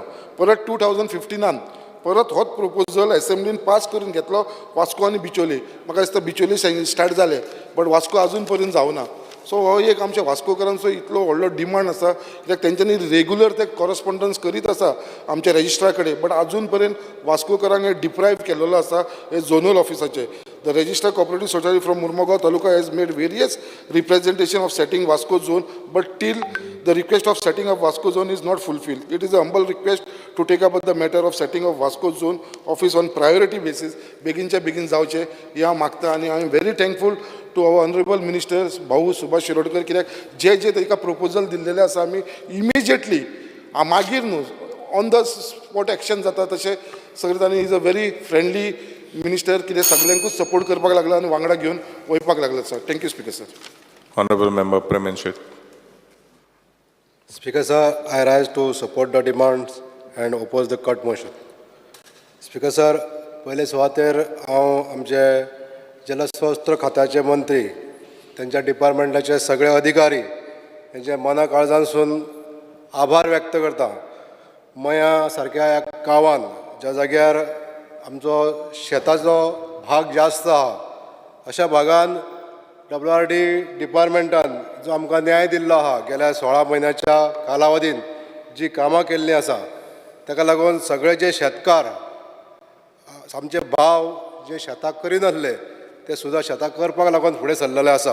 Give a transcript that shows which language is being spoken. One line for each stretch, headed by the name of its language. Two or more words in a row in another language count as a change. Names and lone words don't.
Konkani: परत 2015 परत होच प्रपोजल असेंब्लीन पास करून घेतलो वास्को आनी बिचोली. म्हाका दिसता बिचोली स्टार्ट जाले बट वास्को अजून पर्यंत जावना. सो हो एक आमच्या वास्कोकारांचो इतलो व्हडलो डिमांड आसा, कित्याक तेंच्यांनी रेग्युलर ते कॉरस्पॉन्डन्स करीत आसा आमच्या रजिस्ट्रा कडेन, बट अजून पर्यंत वास्कोकारांक हे डिप्रायव केलेलो आसा हे झोनल ऑफिसाचे.
English: The Registered Cooperative Society from Murmagaon Taluka has made various representation of setting Vasco zone, but till the request of setting of Vasco zone is not fulfilled. It is a humble request to take up the matter of setting of Vasco zone office on priority basis.
Konkani: बेगिनच्या बेगीन जावचे ह्या मागता, आनी
English: I am very thankful to our honorable minister
Konkani: भाऊ सुभाष शिरोडकर, कित्याक जे जे ताका प्रपोजल दिल्लेले आसा आमी इमिजिएटली मागीर न्हू
English: on the spot action
Konkani: जाता तशें सगळें. आनी
English: is a very friendly minister,
Konkani: कितें सगळ्यांकूच सपोर्ट करपाक लागला आनी वांगडा घेवन वयपाक लागला सर.
English: thank you speaker sir. Honorable Member Premenshit. Speaker sir, I rise to support the demands and oppose the cut motion. Speaker sir,
Konkani: पयले सुवातेर हांव आमचे जलस्रोत खात्याचे मंत्री, त्यांच्या डिपार्टमेंटाचे सगळे अधिकारी हेंचे मना काळजानसून आभार व्यक्त करता. मया सारक्या ह्या गांवांत ज्या जाग्यार आमचो शेताचो भाग जास्त आहा अशा भागान WRD डिपार्टमेंटान जो आमकां न्याय दिल्लो आहा गेल्या 16 म्हयन्याच्या कालावधीन जी कामां केल्लीं आसा ताका लागून सगळे जे शेतकार आमचे भाव जे शेताक करिनासले ते सुद्दां शेताक करपाक लागून फुडें सरलेले आसा.